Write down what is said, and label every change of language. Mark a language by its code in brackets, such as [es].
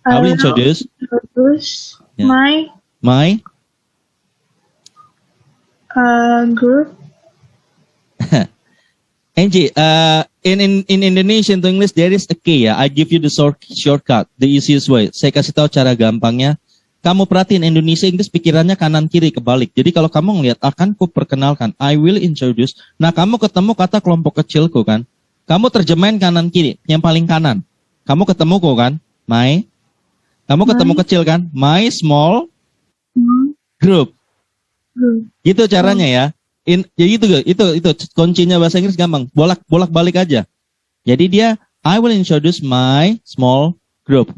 [en] I will introduce Yeah. my my group. Angie, in Indonesian to English there is a key ya. I give you the shortcut, the easiest way. [id] Saya kasih tahu cara gampangnya. Kamu perhatiin Indonesia Inggris pikirannya kanan kiri kebalik. Jadi kalau kamu ngelihat akan ku perkenalkan, [en] I will introduce. [id] Nah kamu ketemu kata kelompok kecilku kan. Kamu terjemahin kanan kiri, yang paling kanan. Kamu ketemu kok kan, my. Kamu ketemu kecil kan, [en] my small group. [id] Gitu caranya ya. Ya itu kuncinya bahasa Inggris gampang. Bolak-balik aja. Jadi dia [en] I will introduce my small group.